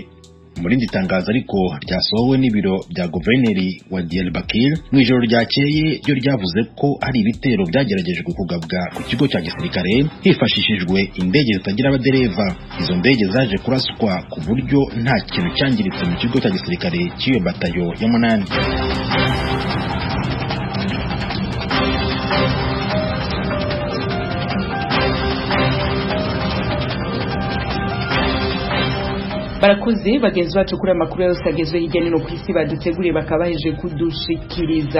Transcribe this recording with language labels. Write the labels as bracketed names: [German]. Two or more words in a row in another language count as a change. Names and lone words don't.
[Kinyarwanda] Muri ndi tangazo ariko ryasohowe n'ibiro bya guverineri wa Diyarbakir mu ijoro ryakeye ryo ryavuze ko hari ibitero byageragejwe kugabwa ku kigo cya gisirikare hifashishijwe indege zitagira abadereva. Izo ndege zaje kuraswa ku buryo nta kintu cyangiritse mu kigo cya gisirikare cy'iyo batayo ya 8. [Rundi] Barakoze bagenzi bacu kuri amakuru yose agezwe hirya nino ku isi baduteguriye bakabaheje kudushikiriza.